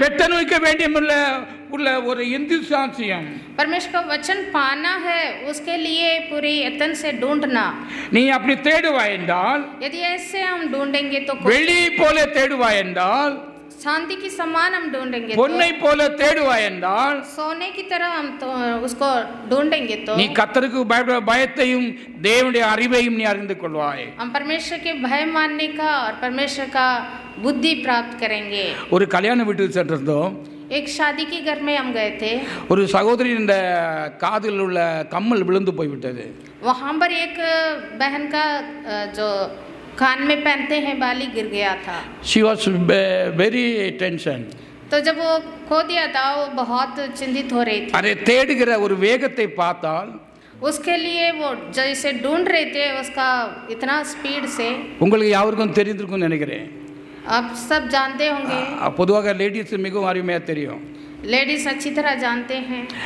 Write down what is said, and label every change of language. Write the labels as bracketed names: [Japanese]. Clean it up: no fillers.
[Tamil] பெற்றனுக்க வேண்டிய உள்ள ஒரு இந்துசாட்சியம். [Hindi] परमेश्वर का वचन पाना है, उसके लिए पूरी यत्न से ढूंढना. [Tamil] நீ அப்படி தேடுவாய் என்றால், [Hindi] यदि ऐसे हम ढूंढेंगे तो [Tamil] வெள்ளி போல தேடுவாய் என்றால், [Hindi] शांति की समान हम ढूंढेंगे, [Tamil] பொன்னை போல தேடுவாய் என்றால், [Hindi] सोने की तरह हम तो उसको ढूंढेंगे तो [Tamil] நீ கர்த்தருக்கு பயப்படுற பயத்தையும் தேவனுடைய அறிவையும் நீ அறிந்து கொள்வாய். [Hindi] हम परमेश्वर के भय मानने का और परमेश्वर का बुद्धि प्राप्त करेंगे. [Tamil] ஒரு கல்யாண வீட்டுக்கு சென்றிருந்தோம். [Hindi] एक शादी के घर में हम गए थे. [Tamil] ஒரு சகோதரியின் இந்த காதில் உள்ள கம்மல் விழுந்து போய்விட்டது. [Hindi] वहाँ पर एक बहन का जो कान में पहनते हैं बाली गिर गया था. [English] She was very tension. [Hindi] तो जब वो खो दिया था वो बहुत चिंतित हो रही थी. [Tamil] அதை தேடுகிற ஒரு வேகத்தை பார்த்தால், [Hindi] उसके लिए वो जैसे ढूंढ रहे थे उसका इतना स्पीड से, [Tamil] உங்களுக்கு யாருக்கும் தெரிந்திருக்கும்னு நினைக்கிறேன். [Hindi] आप सब जानते होंगे, [Tamil] பொதுவாக லேடிஸ் மிகவும் அருமையாக தெரியும். [Hindi] लेडीज अच्छी तरह जानते हैं.